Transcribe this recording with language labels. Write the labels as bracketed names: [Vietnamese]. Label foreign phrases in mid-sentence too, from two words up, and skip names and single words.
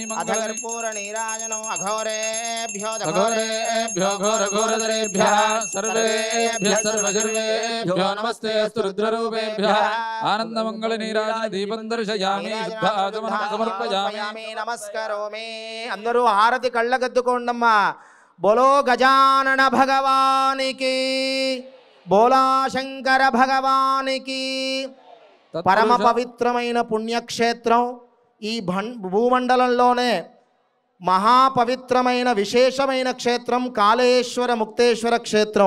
[Sanskrit] कर्पूरनीराजनो अघोरेभ्यो अघोरेभ्यो घोरघोरधरेभ्यः सर्वेभ्यः सर्वशर्वेभ्यो नमस्ते अस्तु रुद्ररूपेभ्यः आनन्दमङ्गलनीराजनदीपं दर्शयामि शुद्ध आचमनं समर्पयामि [Telugu] नमस्करोमि అందరూ హారతి కళ్ళగద్దుకోండమ్మా బోలో గజానన భగవానికి బోలా శంకర భగవానికి పరమ పవిత్రమైన పుణ్యక్షేత్రం ఈ భూమండలంలోనే మహాపవిత్రమైన విశేషమైన క్షేత్రం కాళేశ్వర ముక్తేశ్వర క్షేత్రం.